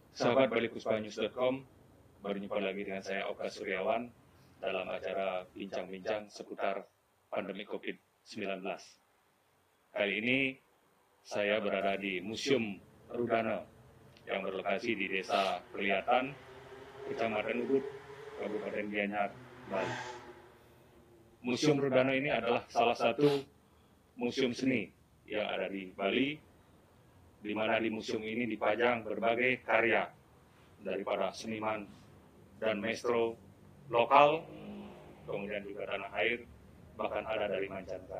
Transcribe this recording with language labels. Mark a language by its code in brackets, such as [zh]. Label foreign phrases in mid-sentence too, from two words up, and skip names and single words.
[id] sahabat balikuspanews.com, baru jumpa lagi dengan saya Oka Suryawan dalam acara bincang-bincang seputar pandemi COVID-19. Kali ini saya berada di Museum Rudana yang berlokasi di Desa Perliatan, Kecamatan Ubud, Kabupaten Gianyar, Bali. Museum Rudana ini adalah salah satu museum seni yang ada di Bali, di mana di museum ini dipajang berbagai karya daripada seniman dan maestro lokal, kemudian juga tanah air, bahkan ada dari mancanegara.